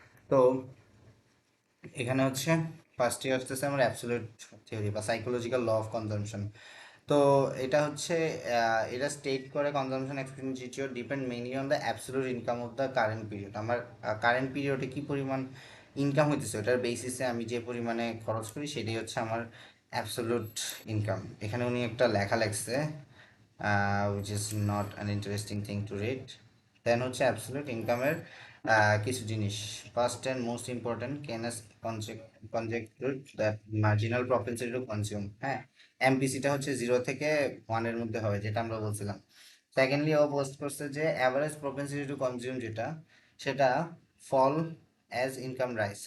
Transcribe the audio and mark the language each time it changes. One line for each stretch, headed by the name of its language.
Bangla: তো এখানে হচ্ছে ফার্স্ট ইয়ার আসতেছে আমার অ্যাবসলিউট থিওরি বা সাইকোলজিক্যাল ল অফ কনজাম্পশন। তো এটা হচ্ছে এটা স্টেট করে
English: Consumption expenditure depend mainly on the absolute income of the current period.
Bangla: আমার কারেন্ট পিরিয়ডে কি পরিমাণ ইনকাম হইতেছে ওটার বেসিসে আমি যে পরিমাণে খরচ করি সেটাই হচ্ছে আমার অ্যাবসলিউট ইনকাম। এখানে উনি একটা লেখা লেখছে,
English: which is not an interesting thing to read.
Bangla: দেন হচ্ছে অ্যাবসলিউট ইনকামের কিছু জিনিস,
English: First and most important Keynes conjectured that marginal propensity to consume.
Bangla: হ্যাঁ, এমপিসিটা হচ্ছে 0 থেকে 1-এর মধ্যে হবে, যেটা আমরা বলছিলাম। সেকেন্ডলি ও পোস্ট করছে যে অ্যাভারেজ প্রপেন্সিটি টু কনজিউম যেটা, সেটা
English: Fall as income rise.